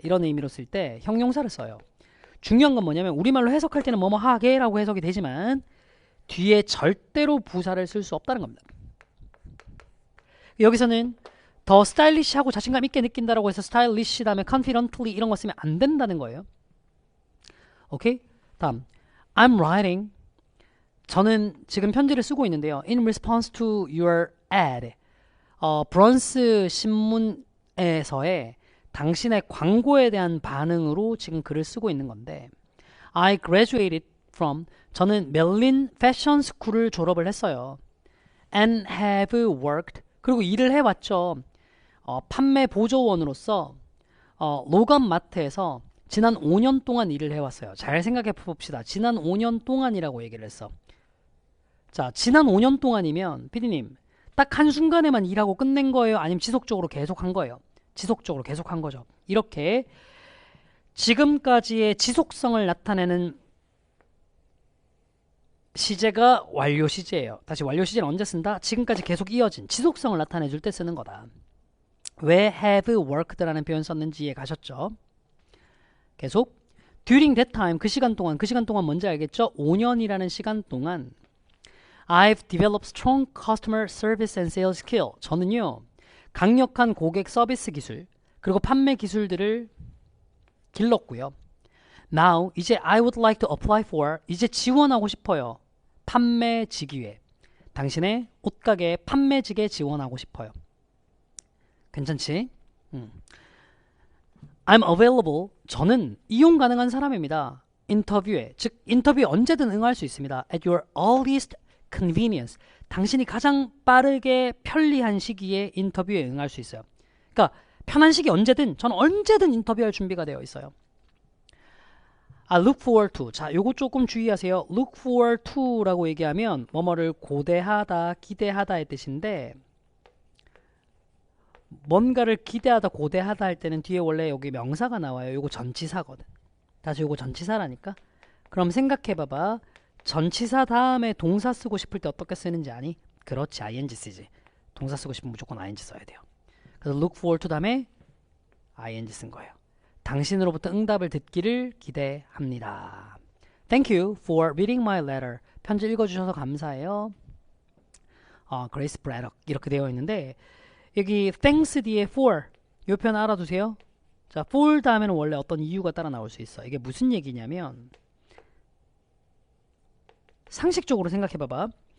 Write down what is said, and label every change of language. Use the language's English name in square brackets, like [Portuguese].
[Korean] 이런 의미로 쓸 때 형용사를 써요. 중요한 건 뭐냐면 우리말로 해석할 때는 뭐뭐하게 라고 해석이 되지만 뒤에 절대로 부사를 쓸 수 없다는 겁니다. 여기서는 더 스타일리시하고 자신감 있게 느낀다라고 해서 스타일리시 다음에 confidently 이런 거 쓰면 안 된다는 거예요. 오케이? 다음 [English] I'm writing. [Korean] 저는 지금 편지를 쓰고 있는데요. [English] In response to your ad. [Korean] 브런스 신문에서의 당신의 광고에 대한 반응으로 지금 글을 쓰고 있는 건데 [English] I graduated from. [Korean] 저는 멜린 패션 스쿨을 졸업을 했어요. [English] And have worked. [Korean] 그리고 일을 해왔죠. 판매 보조원으로서 로건 마트에서 지난 5년 동안 일을 해왔어요. 잘 생각해 봅시다. 지난 5년 동안이라고 얘기를 했어. 자, 지난 5년 동안이면 피디님 딱 한순간에만 일하고 끝낸 거예요? 아니면 지속적으로 계속한 거예요? 지속적으로 계속한 거죠. 이렇게 지금까지의 지속성을 나타내는 시제가 완료 시제예요. 다시 완료 시제는 언제 쓴다? 지금까지 계속 이어진 지속성을 나타내 줄 때 쓰는 거다. 왜 have worked라는 표현 썼는지 이해 가셨죠? 계속 [English] during that time, [Korean] 그 시간 동안 뭔지 알겠죠? 5년이라는 시간 동안 [English] I've developed strong customer service and sales skill. [Korean] 저는요 강력한 고객 서비스 기술 그리고 판매 기술들을 길렀고요. [English] Now [Korean] 이제 [English] I would like to apply for. [Korean] 이제 지원하고 싶어요. 판매직위에. 당신의 옷가게 판매직에 지원하고 싶어요. 괜찮지? [English] I'm available. [Korean] 저는 이용 가능한 사람입니다. 인터뷰에. 즉 인터뷰에 언제든 응할 수 있습니다. [English] At your earliest convenience. [Korean] 당신이 가장 빠르게 편리한 시기에 인터뷰에 응할 수 있어요. 그러니까 편한 시기 언제든 저는 언제든 인터뷰할 준비가 되어 있어요. [English] I look forward to. [Korean] 자, 요거 조금 주의하세요. look forward to라고 얘기하면 뭐뭐를 고대하다, 기대하다의 뜻인데 뭔가를 기대하다, 고대하다 할 때는 뒤에 원래 여기 명사가 나와요. 요거 전치사거든. 다시 요거 전치사라니까. 그럼 생각해봐봐. 전치사 다음에 동사 쓰고 싶을 때 어떻게 쓰는지 아니? 그렇지, ing 쓰지. 동사 쓰고 싶으면 무조건 ing 써야 돼요. 그래서 look forward to 다음에 ing 쓴 거예요. 당신으로부터 응답을 듣기를 기대합니다. [English] Thank you for reading my letter. [Korean] 편지 읽어주셔서 감사해요. 그레이스 브래덕 이렇게 되어 있는데 여기 thanks 뒤에 for 이 표현 알아두세요. 자, for 다음에는 원래 어떤 이유가 따라 나올 수 있어. 이게 무슨 얘기냐면 상식적으로 생각해봐봐.